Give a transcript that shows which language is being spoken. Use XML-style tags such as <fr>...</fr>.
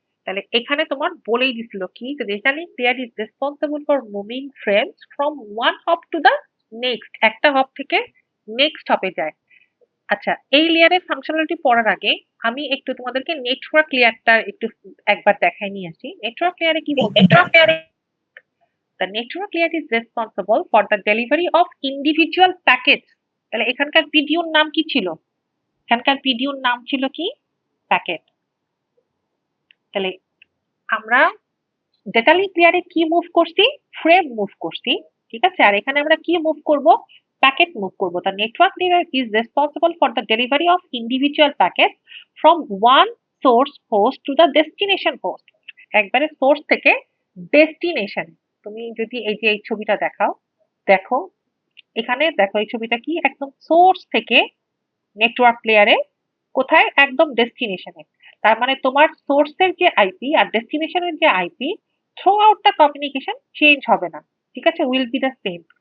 <bn>তাহলে এখানে তোমার বলেই দিছিল কি যে</bn> <en>Data link layer is responsible for moving frames from one hub to the next.</en> <bn>একটা হব থেকে নেক্সট হবে যায়। আচ্ছা, এই লেয়ারের ফাংশনালিটি পড়ার আগে আমি একটু তোমাদেরকে নেটওয়ার্ক লেয়ারটা একটু একবার দেখাই নিয়ে আসি। নেটওয়ার্ক লেয়ারে কি বলছে?</bn> <en>The network layer is responsible for the delivery of individual packets.</en> <bn>তাহলে এখানকার পিডিউর নাম কি ছিল? এখানকার পিডিউর নাম ছিল কি? প্যাকেট। তাহলে আমরা ডেটা লিঙ্ক লেয়ারে কি মুভ করছি? ফ্রেম মুভ করছি, ঠিক আছে? আর এখানে আমরা কি মুভ করব? প্যাকেট মুভ করব।</bn> <en>The network layer is responsible for the delivery of individual packets from one source host to the destination host.</en> <bn>একবারে সোর্স থেকে ডেস্টিনেশন। তুমি যদি এই যে এই ছবিটা দেখাও, দেখো এখানে দেখো এই ছবিটা কি একদম সোর্স থেকে নেটওয়ার্ক লেয়ারে কোথায়? একদম ডেস্টিনেশনে। তার মানে তোমার সোর্সের যে আইপি আর ডেস্টিনেশনের যে IP</bn> <en>throughout the communication</en> <bn>change হবে না, ঠিক আছে?</bn> <en>Will be the same.</en>